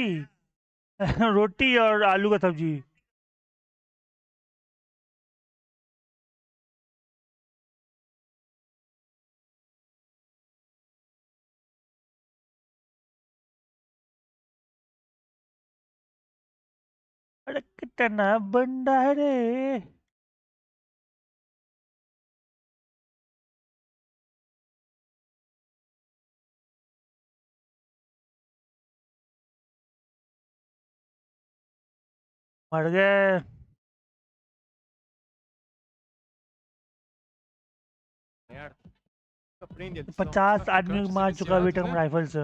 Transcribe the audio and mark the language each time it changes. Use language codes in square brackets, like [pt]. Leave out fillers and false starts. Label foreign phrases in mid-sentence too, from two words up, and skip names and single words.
[hi] रोटी और आलू का सब्जी। अरे कितना बंदा है रे। मर गए। [pt] Merda. Nunca prende eles. [hi] 50 आदमी को मार चुका बेटा हम राइफल से।